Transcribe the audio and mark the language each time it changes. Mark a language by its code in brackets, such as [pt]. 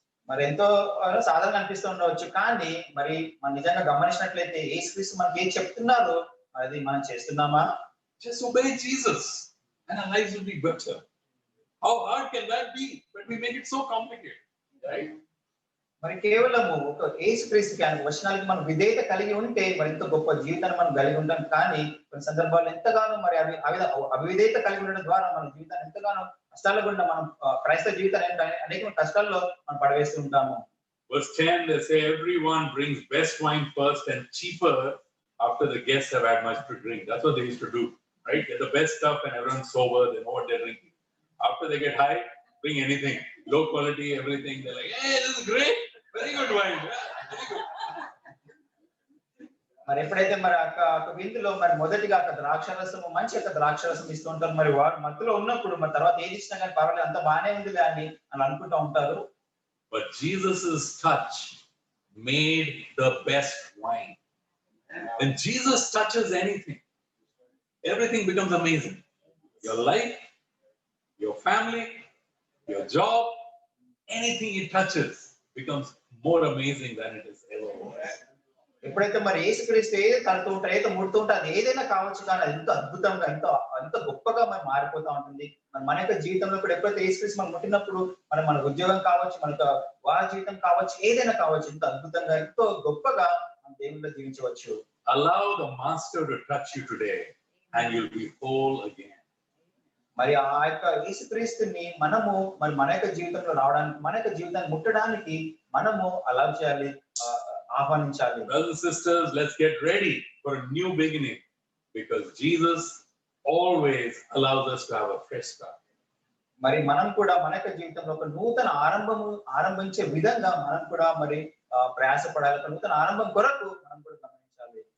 [te] మరి ఎంతో సాధారణంగా అనిపిస్తూ ఉండవచ్చు, కానీ మరి మనం నిజంగా గమనించినట్లయితే యేసుక్రీస్తు మనకి ఏం చెప్తున్నారు అది మనం చేస్తున్నామా? [en] Just obey Jesus and our lives will be better. How hard can that be? But we make it so complicated, right? [te] మరి కేవలము ఒక యేసుక్రీస్తుకి ఆయన వచనాలకి మనం విధేయత కలిగి ఉంటే మరి ఎంతో గొప్ప జీవితాన్ని మనం కలిగి ఉంటాం. కానీ కొన్ని సందర్భాల్లో ఎంతగానో మరి అవిధేయత కలిగి ఉండడం ద్వారా మన జీవితాన్ని ఎంతగానో కష్టాల గుండా మనం క్రైస్తవ జీవితాన్ని అనేక కష్టాల్లో మనం పడవేస్తూ ఉంటాము. [en] Verse 10, they say everyone brings best wine first and cheaper after the guests have had much to drink. That's what they used to do, right? Get the best stuff and everyone's sober, they know what they're drinking. After they get high, bring anything, low quality, everything. They're like, hey, this is great, very good wine. Yeah, very good. [te] మరి ఎప్పుడైతే మరి ఒక విందులో మరి మొదటిగా ఒక ద్రాక్షరసము మంచి యొక్క ద్రాక్షరసం ఇస్తూ ఉంటారు. మరి వారు మత్తులో ఉన్నప్పుడు మరి తర్వాత ఏది ఇచ్చినా కానీ పర్వాలేదు అంత బాగానే ఉంది అని అని అనుకుంటూ ఉంటారు. [en] But Jesus's touch made the best wine. When Jesus touches anything, everything becomes amazing. Your life, your family, your job, anything it touches becomes more amazing than it is ever was. [te] ఎప్పుడైతే మరి యేసుక్రీస్తు ఏదో తడుతూ ఉంటారు, ఏదో ముడుతూ ఉంటారు, అది ఏదైనా కావచ్చు, కానీ అది ఎంతో అద్భుతంగా ఎంతో గొప్పగా మరి మారిపోతా ఉంటుంది. మన యొక్క జీవితంలో కూడా ఎప్పుడైతే యేసుక్రీస్తు మనం ముట్టినప్పుడు మన ఉద్యోగం కావచ్చు, మన వారి జీవితం కావచ్చు, ఏదైనా కావచ్చు, ఎంతో అద్భుతంగా ఎంతో గొప్పగా మన దేవునిలో జీవించవచ్చు. [en] Allow the master to touch you today and you'll be whole again. [te] మరి ఆ యొక్క యేసుక్రీస్తుని మనము మరి మన యొక్క జీవితంలో రావడానికి, మన యొక్క జీవితాన్ని ముట్టడానికి మనము అలా చేయాలి, ఆహ్వానించాలి. [en] Brothers and sisters, let's get ready for a new beginning because Jesus always allows us to have a fresh start. [te] మరి మనం కూడా మన యొక్క జీవితంలో ఒక నూతన ఆరంభించే విధంగా మనం కూడా మరి ప్రయాసపడాలి. ఒక నూతన ఆరంభం కొరకు మనం కూడా గమనించాలి.